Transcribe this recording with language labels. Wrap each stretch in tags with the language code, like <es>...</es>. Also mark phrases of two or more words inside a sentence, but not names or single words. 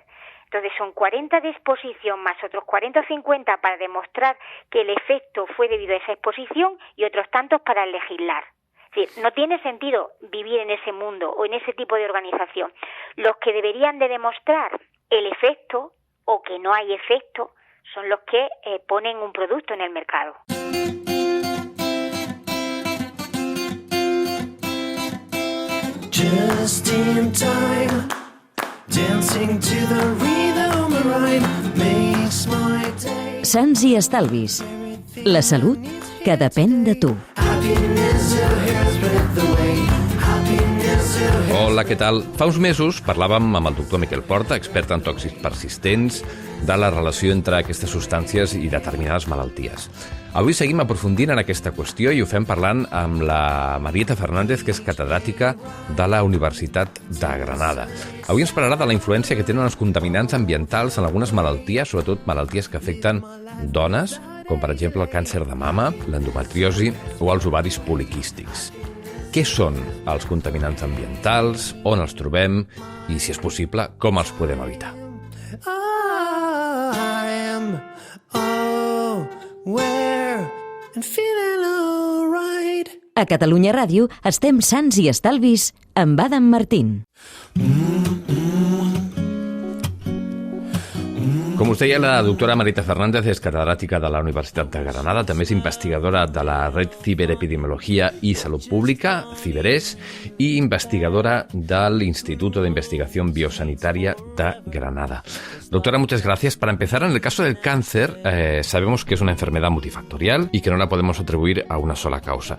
<es>Entonces son 40 de exposición más otros 40 o 50 para demostrar que el efecto fue debido a esa exposición y otros tantos para legislar. Es decir, no tiene sentido vivir en ese mundo o en ese tipo de organización. Los que deberían de demostrar el efecto o que no hay efecto son los que ponen un producto en el mercado.</es> <en>Just in time, dancing to the rhythm rhyme makes my day.</en> <ca>Sants i estalvis. La salut que depèn de tu.</ca> <en>Happiness your hair spread the way. Happiness your hair.</en> <ca>Hola, què tal? Fa uns mesos parlàvem amb el doctor Miquel Porta, expert en tòxics persistents, de la relació entre aquestes substàncies i determinades malalties. Avui seguim aprofundint en aquesta qüestió i ho fem parlant amb la Marieta Fernández, que és catedràtica de la Universitat de Granada. Avui ens parlarà de la influència que tenen els contaminants ambientals en algunes malalties, sobretot malalties que afecten dones, com per exemple el càncer de mama, l'endometriosi o els ovaris poliquístics. Què són els contaminants ambientals, on els trobem i, si és possible, com els podem evitar?</ca> <en>I am aware and feeling alright.</en> <ca>A Catalunya Ràdio estem sants i estalvis amb Adam Martín. Com us deia, la doctora Marieta Fernández és catedràtica de la Universitat de Granada, també és investigadora de la Red Ciberepidemiologia y Salud Pública, CIBERES,</ca> <es>y investigadora del</es> <ca>Instituto de Investigación Biosanitaria de Granada.</ca> <es>Doctora, muchas gracias. Para empezar, en el caso del cáncer, sabemos que es una enfermedad multifactorial y que no la podemos atribuir a una sola causa.</es>